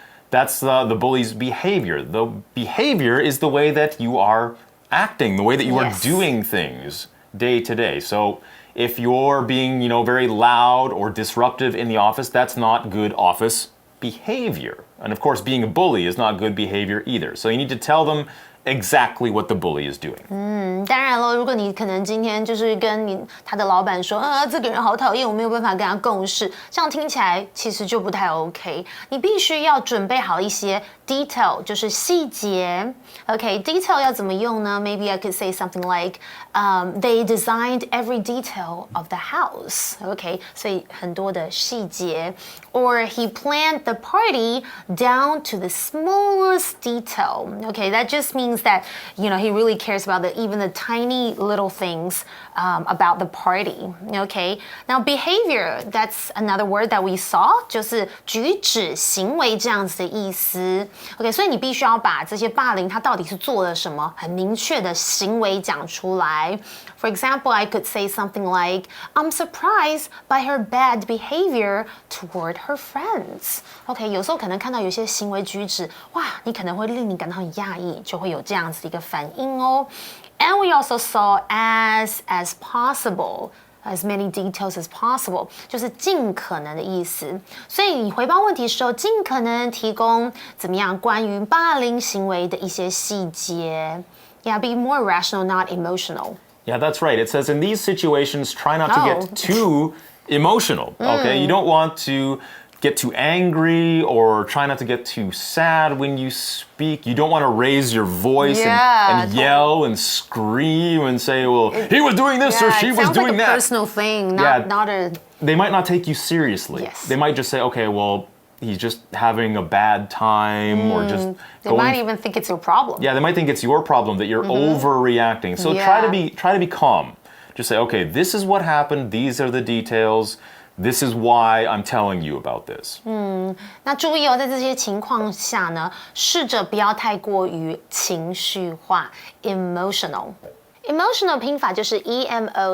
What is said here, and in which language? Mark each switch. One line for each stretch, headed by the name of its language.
English: That's the bully's behavior. The behavior is the way that you are acting, the way that you are doing things day to day. So if you're being, very loud or disruptive in the office, that's not good office behavior. And of course, being a bully is not good behavior either. So you need to tell them exactly what the bully is doing.
Chinese: 当然了，如果你可能今天就是跟他的老板说，这个人好讨厌，我没有办法跟他共事，这样听起来其实就不太 OK。你必须要准备好一些 detail， 就是细节。 OK，detail 要怎么用呢？
English: Maybe I could say something like, they designed every detail of the house.
Chinese: OK， 所以很多的细节。
English: Or he planned the party down to the smallest detail. OK, that just means that he really cares about even the tiny little things about the party. Okay, now behavior, that's another word that we saw,
Chinese: 就是举止行为这样子的意思。 OK， 所以你必须要把这些霸凌他到底是做了什么很明确的行为讲出来。
English: For example, I could say something like, I'm surprised by her bad behavior toward her friends.
Chinese: OK， 有时候可能看到有些行为举止，哇，你可能会令你感到很讶异，就会有这样子的一个反应哦。
English: And we also saw as possible. As many details as possible，
Chinese: 就是尽可能的意思。所以你回报问题的时候，尽可能提供怎么样关于霸凌行为的一些细节。
English: Yeah, be more rational, not emotional. Yeah, that's right. It says in these situations, try not to get too emotional. Okay, you don't want to get too angry or try not to get too sad when you speak. You don't want to raise your voice and yell and scream and say, well, he was doing this or she was doing like A personal thing, not a... They might not take you seriously. Yes. They might just say, okay, well, he's just having a bad time or just They might even think it's your problem. Yeah, they might think it's your problem that you're overreacting. So try to be calm. Just say, okay, this is what happened. These are the details. This is why I'm telling you about this.
Chinese: 那注意哦，在这些情况下呢，试着不要太过于情绪化 ，emotional。emotional 拼法就是 emotional。